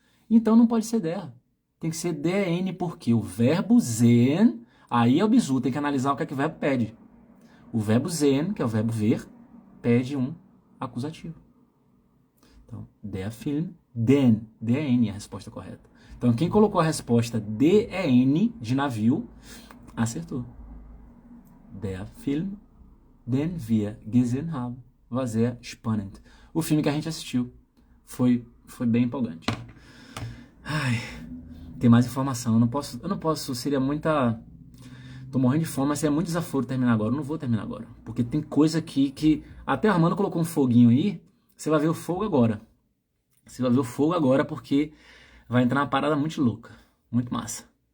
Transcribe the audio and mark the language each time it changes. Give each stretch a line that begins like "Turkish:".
Portuguese: Então não pode ser der. Tem que ser DN, porque o verbo sehen, aí é o bizu, tem que analisar o que é que o verbo pede. O verbo sehen, que é o verbo ver, pede um acusativo. Então, der Film, den, DN é a resposta correta. Então quem colocou a resposta DN, de navio, acertou.
German: Der Film, den wir gesehen haben, war sehr spannend.
Portuguese: O filme que a gente assistiu foi bem empolgante. Ai, tem mais informação. Eu não posso, seria muita... Tô morrendo de fome, mas seria muito desaforo terminar agora. Eu não vou terminar agora, porque tem coisa aqui que... Até a Armando colocou um foguinho aí, você vai ver o fogo agora. Você vai ver o fogo agora, porque vai entrar uma parada muito louca, muito massa.